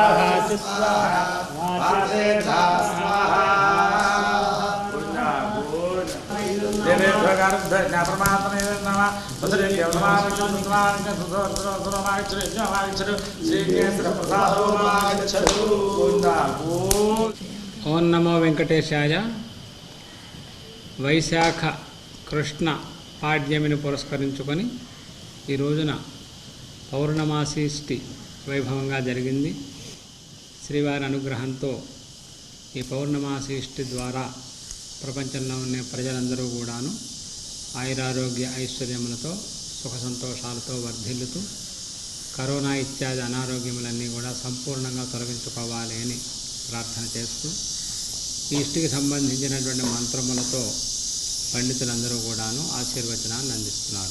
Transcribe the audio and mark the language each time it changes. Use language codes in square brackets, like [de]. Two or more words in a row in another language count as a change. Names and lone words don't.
[sa] स्वाहा वासेथा स्वाहा परमात्मने नमः सुधरेभ्यो ఓం నమో వెంకటేశాయ. [te] వైశాఖ కృష్ణ పాడ్యమిని పురస్కరించుకొని ఈ రోజున పౌర్ణమాసీష్టి వైభవంగా జరిగింది. శ్రీవారి అనుగ్రహంతో ఈ పౌర్ణమాసీష్టి ద్వారా ప్రపంచంలో ఉన్న ప్రజలందరూ కూడాను ఆయురారోగ్య ఐశ్వర్యములతో సుఖ సంతోషాలతో వర్ధిల్లుతూ కరోనా ఇత్యాది అనారోగ్యములన్నీ కూడా సంపూర్ణంగా తొలగించుకోవాలి అని ప్రార్థన చేస్తూ ఈ ఇష్టికి సంబంధించినటువంటి మంత్రములతో పండితులందరూ కూడాను ఆశీర్వచనాన్ని అందిస్తున్నారు.